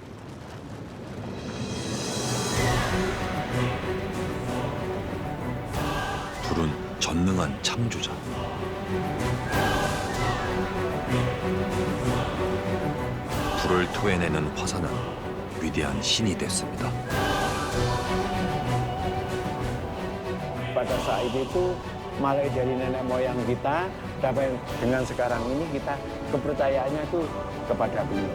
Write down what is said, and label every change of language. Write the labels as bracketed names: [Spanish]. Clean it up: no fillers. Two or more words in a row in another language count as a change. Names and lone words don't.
[Korean] 불은 전능한 창조자. 불을 토해내는 화산은 위대한 신이 됐습니다. [Indonesian] Pada saat itu mulai dari nenek moyang kita sampai dengan sekarang ini kita kepercayaannya itu kepada beliau.